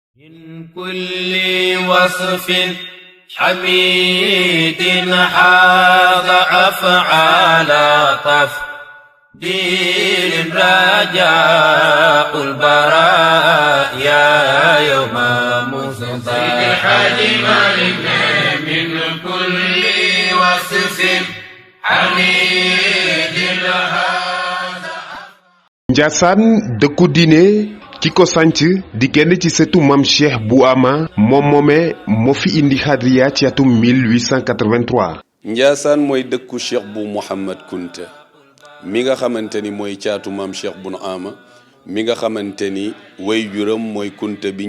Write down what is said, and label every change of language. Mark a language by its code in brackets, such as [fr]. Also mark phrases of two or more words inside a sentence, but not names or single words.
[ar] من كل وصف حميد حاض أفعال تفضيل رجاء البرايا يوم مصطفى الحاج مالك من كل وصف حميد [wo] Ndiassane dëkku diine ki ko sanc di kenn ci sëtu mam Cheikh bu Ama moom moome moo fi indi xadriya ci atum 1883. Ndiassane mooy dëkku Cheikh bu Mouhamad Kunta mi nga xamante ni mooy caatu mam Cheikh bu Ama mi nga xamante ni way juram mooy Kunta bi